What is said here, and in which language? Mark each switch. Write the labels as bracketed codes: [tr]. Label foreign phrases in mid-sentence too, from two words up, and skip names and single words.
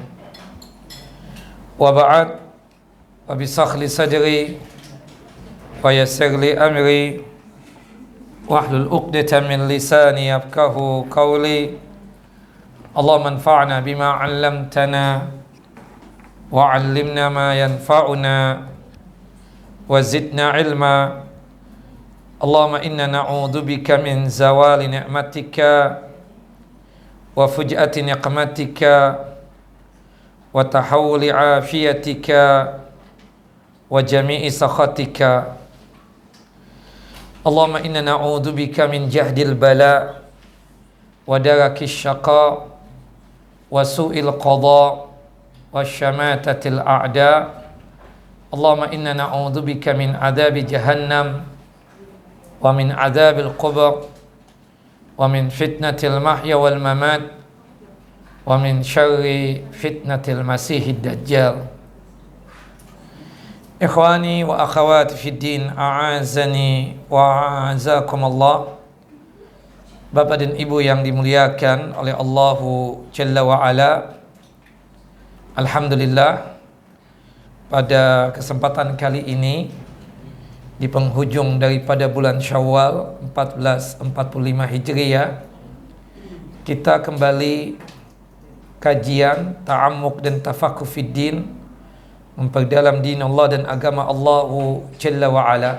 [ar] وبعد، وبشرح لي صدري ويسر لي أمري واحلل عقدة من لساني يفقهوا قولي. اللهم انفعنا بما علمتنا وعلمنا ما ينفعنا وزدنا علما. اللهم إنا نعوذ بك من زوال نعمتك وفجاءة نقمتك وتحول عافيتك وجميع سخطك. اللهم إنا نعوذ بك من جهد البلاء ودرك الشقاء وسوء القضاء وشماتة الأعداء. اللهم إنا نعوذ بك من عذاب جهنم ومن عذاب القبر ومن فتنة المحيا والممات ومن شر فتنة المسيح الدجال. إخواني وأخواتي في الدين، أعزني وأعزكم الله. [id] Bapak dan Ibu yang dimuliakan oleh [ar] الله جل وعلا, [id] alhamdulillah, pada kesempatan kali ini di penghujung daripada bulan Syawal 1445 Hijriah, kita kembali kajian ta'ammuk dan [ar] تفقه في الدين, [id] memperdalam [ar] دين الله [id] dan agama [ar] الله جل وعلا.